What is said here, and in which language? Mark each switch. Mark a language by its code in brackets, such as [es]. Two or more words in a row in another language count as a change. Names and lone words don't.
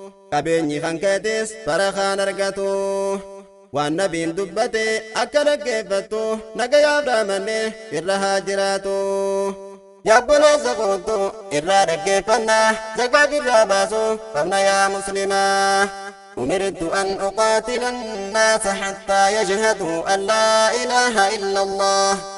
[om] Qabeenyi kan keetis bara kaan argatu. Waan nabiin dubbate akka dhaggeeffattu. Nagayaaf raamanne irra haa jiraatu. Yaa obboleessa kootu irraa dhaggeeffanna. Zakaa birraa baasu qabna yaa muslimaa. [ar] أمرت أن أقاتل الناس حتى يشهدوا أن لا إله إلا الله